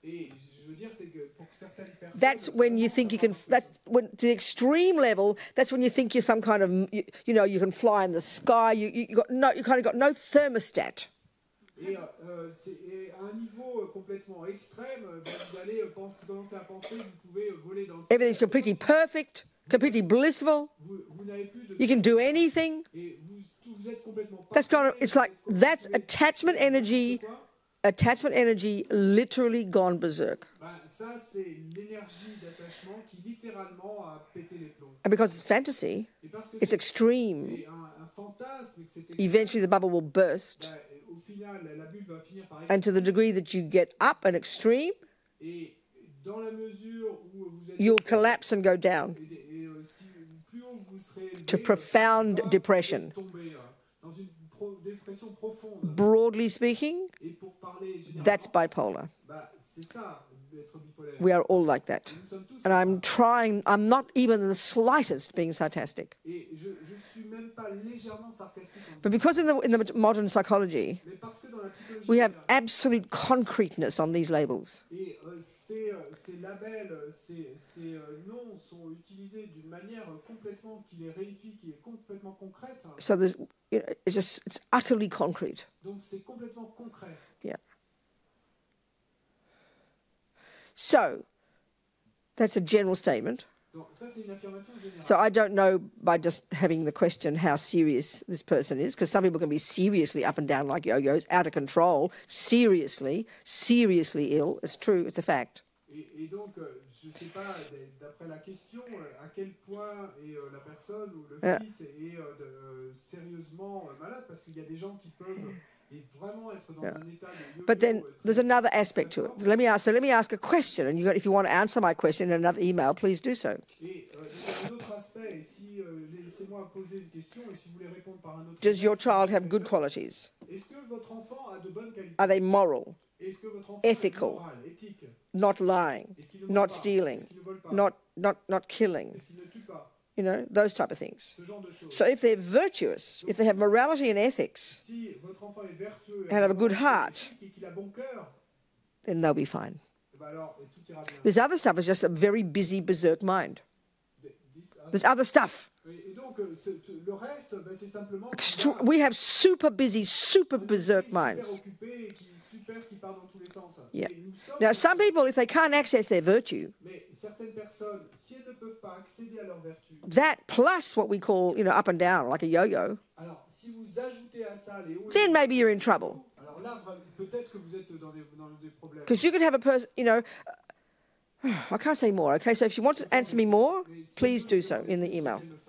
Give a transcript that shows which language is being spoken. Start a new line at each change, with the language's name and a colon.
French: et je veux dire c'est que pour certaines personnes,
English: that's when you think you can, that's when to the extreme level, that's when you think you're some kind of, you know, you can fly in the sky, you kind of got no thermostat.
French: Et à un niveau complètement extrême, vous allez commencer à penser que vous pouvez voler dans le ciel.
English: Everything's completely perfect, completely blissful. You can do anything. That's kind of, it's like, that's attachment energy literally gone berserk.
French: Ça, c'est l'énergie d'attachement qui littéralement a pété les plombs.
English: And because it's fantasy, it's extreme.
French: Un fantasme, que c'est
English: eventually the bubble will burst.
French: Au final, la bulle va finir par
English: and to the degree that you get up an extreme,
French: et dans la mesure où vous êtes
English: you'll collapse and go down
French: plus haut vous serez élevé,
English: to profound depression.
French: tomber dans une dépression profonde.
English: Broadly speaking,
French: Et pour parler généralement,
English: that's bipolar.
French: C'est ça, être bipolaire.
English: We are all like that. And I'm not even in the slightest being sarcastic.
French: Et je suis même pas légèrement sarcastique.
English: But because in the modern psychology,
French: Mais parce que dans la psychologie,
English: we have absolute concreteness on these labels.
French: et ces labels, ces noms sont utilisés d'une manière complètement qui les réifie, qui est complètement concrète.
English: So there's, you know, it's utterly concrete.
French: Donc c'est complètement concret.
English: Yeah. So that's a general statement.
French: Donc ça c'est une affirmation générale.
English: So I don't know by just having the question how serious this person is, because some people can be seriously up and down like yo-yos, out of control, seriously ill. It's true, it's a fact.
French: Et donc, je ne sais pas, d'après la question, à quel point est la personne ou le fils est sérieusement malade, parce qu'il y a des gens qui peuvent vraiment être dans un état de yo-yo.
English: But then there's another aspect to it. Let me ask a question, and if you want to answer my question in another email, please do so.
French: Et un autre aspect, et si laissez-moi poser une question, et si vous voulez répondre par un autre.
English: Does your child have good qualities?
French: Est-ce que votre enfant a de bonnes qualités?
English: Are they moral,
French: Est-ce que votre enfant
English: ethical,
French: est moral, éthique?
English: not lying,
French: Est-ce qu'il ne vole
English: not
French: pas?
English: stealing,
French: Est-ce qu'il ne vole pas?
English: not killing?
French: Est-ce qu'il ne tue pas?
English: You know, those type of things.
French: ce genre de choses.
English: So if they're virtuous, if they have morality and ethics,
French: Si votre enfant est vertueux
English: and have a good heart,
French: et qu'il a bon cœur,
English: then they'll be fine.
French: eh ben alors tout ira bien.
English: This other stuff is just a very busy, berserk mind. There's other stuff.
French: Et donc le reste, ben, c'est simplement
English: We have super busy, super berserk
French: super
English: minds.
French: occupé, qui part dans tous les sens.
English: Yeah.
French: Et nous sommes
English: Now, some people, if they can't access their virtue,
French: mais certaines personnes, si elles ne peuvent pas accéder à leur vertu,
English: that plus what we call, you know, up and down, like a yo-yo,
French: alors si vous ajoutez à ça les hauts et
English: then
French: les
English: maybe you're in trouble.
French: bas, alors là peut-être que vous êtes dans des problèmes.
English: Because you could have a person, you know, I can't say more, okay? So if you want to answer me more, please do so in the email.